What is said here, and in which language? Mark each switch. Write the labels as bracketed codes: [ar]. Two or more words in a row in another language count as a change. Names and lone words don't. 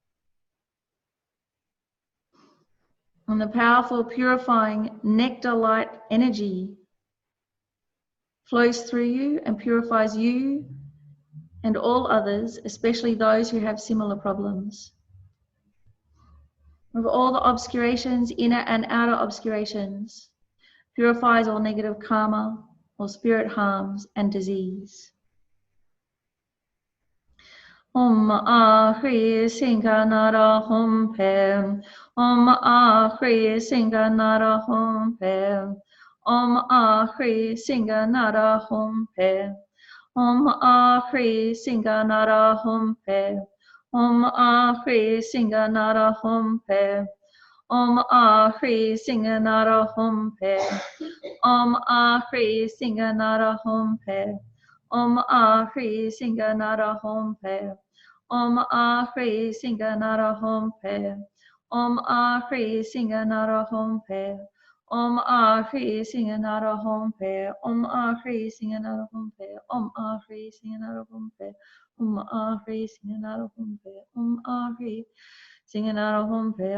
[en] And the powerful, purifying nectar light energy flows through you and purifies you and all others, especially those who have similar problems. Of all the obscurations, inner and outer obscurations, purifies all negative karma, all spirit harms and disease. [sa] Om Ahri Singhanada Hum Pem. Om Ahri Singhanada Hum Pem. Om Ahri Singhanada Hum Pem. Om Ahri Singhanada Hum Pem. Om Ahri Singhanada Hum Pem. Om Ahri Singhanada Hum Pem. Om Ahri Singhanada Hum Pem. Om Ahri Singhanada Hum Pem. Om Ahri Singhanada Hom Pe. Om Ahri Singhanada Hom Pe. Om Ahri Singhanada Hom Pe. Om Ahri Singhanada Hom Pe. Om Ahri Singhanada Hom Pe. Om Ahri Singhanada Hom Pe. Om Ahri Singhanada Hom Pe.